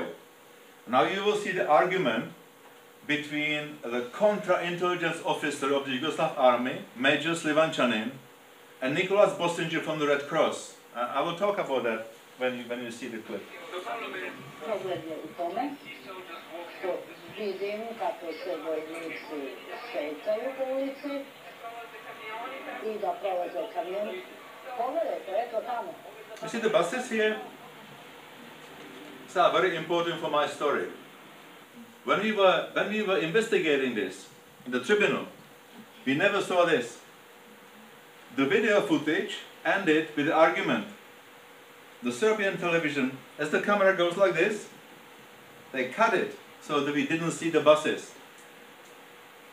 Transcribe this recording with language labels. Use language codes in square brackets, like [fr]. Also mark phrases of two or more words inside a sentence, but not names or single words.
[en] Now you will see the argument between the contra-intelligence officer of the Yugoslav army, Major Slivančanin, and Nicholas Bosinger from the Red Cross. I will talk about that when you see the clip. [sr] Problem je u tome što vidim kako se vojnici šetaju po ulici i da prolaze kamioni. Pogledajte, eto tamo. [en] You see the buses here? These are very important for my story. When we were investigating this in the tribunal, we never saw this. The video footage ended with the argument. The Serbian television, as the camera goes like this, they cut it so that we didn't see the buses.